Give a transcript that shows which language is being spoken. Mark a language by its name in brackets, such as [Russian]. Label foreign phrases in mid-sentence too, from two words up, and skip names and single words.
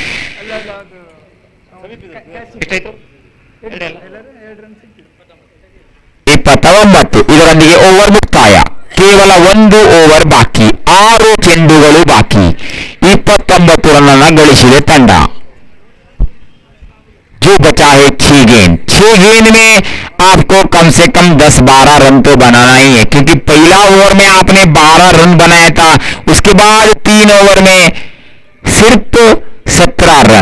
[Kannada] 29. ಇದರೊಂದಿಗೆ ಓವರ್ ಮುಕ್ತಾಯ. ಕೇವಲ 1 ಓವರ್ ಬಾಕಿ. 6 ಚೆಂಡುಗಳು ಬಾಕಿ. 29 ರನ್ ಗಳಿಸಿದೆ ತಂಡ. [Hindi] जो बचा है 6 गेंद. 6 गेंद में आपको कम से कम 10-12 रन तो बनाना ही है, क्योंकि पहला ओवर में आपने 12 रन बनाया था. उसके बाद 3 ओवर में सिर्फ 17 रन.